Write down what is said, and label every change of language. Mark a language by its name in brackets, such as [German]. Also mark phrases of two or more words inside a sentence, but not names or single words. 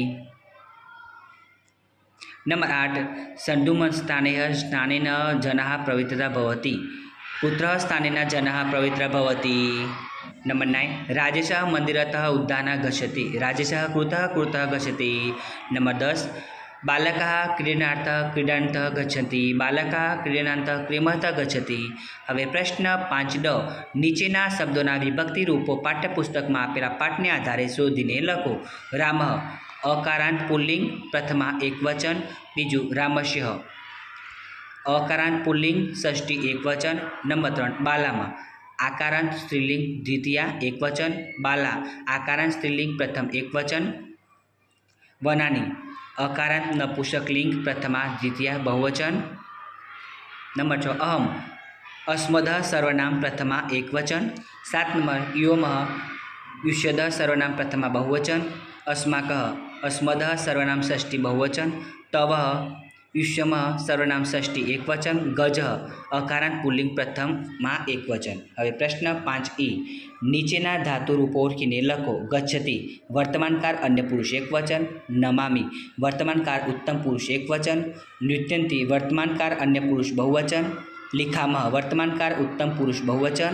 [Sanskrit] नंबर 8 सन्धुमस्थाने स्नानेन जनाः पवित्रता भवति, कुत्र स्थानेन जनाः पवित्र भवति. नंबर 9 राजेशः मंदिरतः उद्यानं गच्छति, राजेशः कृतः गच्छति. नंबर 10 बालकः क्रीडनार्थं गच्छन्ति, बालकः क्रीडनार्थं क्रीमर्थं गच्छति. [Gujarati] હવે પ્રશ્ન 5ડ, નીચેના શબ્દોના વિભક્તિ રૂપો પાઠ્યપુસ્તકમાં આપેલા પાઠને આધારે શોધીને લખો. રામઃ અકારાંત પુલ્લિંગ, પ્રથમા એકવચન. બીજું રામસ્ય અકારાંત પુલ્લિંગ, ષષ્ઠી એકવચન. [Sanskrit] નંબર 3 બાલામાં आकारांत स्त्रीलिंग द्वितीया एकवचन, बाला आकारांत स्त्रीलिंग प्रथम एकवचन. वनानी अकारांत नपुंसकलिंग प्रथमा द्वितीया बहुवचन. नंबर 6 अहम अस्मदः सर्वनाम प्रथमा एकवचन. 7 नंबर योमः युष्यदः सर्वनाम प्रथमा बहुवचन. अस्माकः अस्मदः सर्वनाम षष्ठी बहुवचन. तवः युष्यमः सर्वनाम षष्ठी एकवचन. गजः अकारांत पुल्लिंग प्रथमा एकवचन. [Gujarati] હવે પ્રશ્ન 5e, નીચેના ધાતુ રૂપો ઓળખીને લખો. ગચ્છતિ વર્તમાનકાળ અન્ય પુરુષ એકવચન. નમામિ વર્તમાનકાળ ઉત્તમ પુરુષ એકવચન. નૃત્યંતિ વર્તમાનકાળ અન્ય પુરુષ બહુવચન. લિખામઃ વર્તમાનકાળ ઉત્તમ પુરુષ બહુવચન.